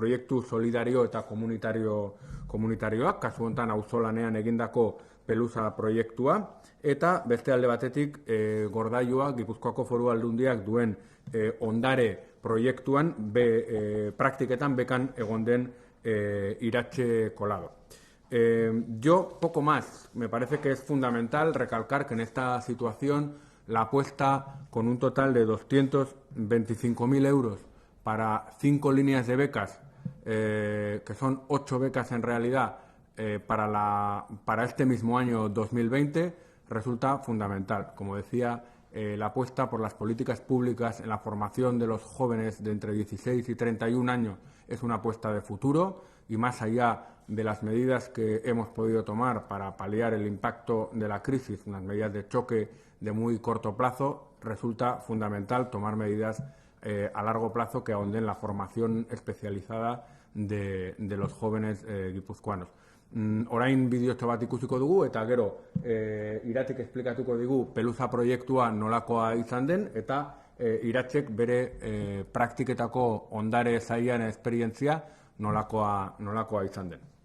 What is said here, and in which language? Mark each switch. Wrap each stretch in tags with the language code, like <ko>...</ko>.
<eu>Proiektu solidario eta komunitarioak, kasu honetan auzolanean egindako Pelusa proiektua, eta beste alde batetik gordailua Gipuzkoako Foru Aldundiak duen ondare proiektuan praktiketan bekan egon den Iratxe Kolado.</eu> <es>Yo poco más, me parece que es fundamental recalcar que en esta situación la apuesta con un total de 225.000 euros para 5 líneas de becas, que son 8 becas en realidad para este mismo año 2020, resulta fundamental. Como decía, la apuesta por las políticas públicas en la formación de los jóvenes de entre 16 y 31 años es una apuesta de futuro y más allá de las medidas que hemos podido tomar para paliar el impacto de la crisis, unas medidas de choque de muy corto plazo, resulta fundamental tomar medidas a largo plazo que ahonden la formación especializada de los jóvenes guipuzcoanos.</es> <eu>Orain bideotxo bat ikusiko dugu eta gero Iratek esplikatuko digu Pelusa proiektua nolakoa izan den eta Iratzek bere praktiketako ondare zailan esperientzia nolakoa izan den.</eu>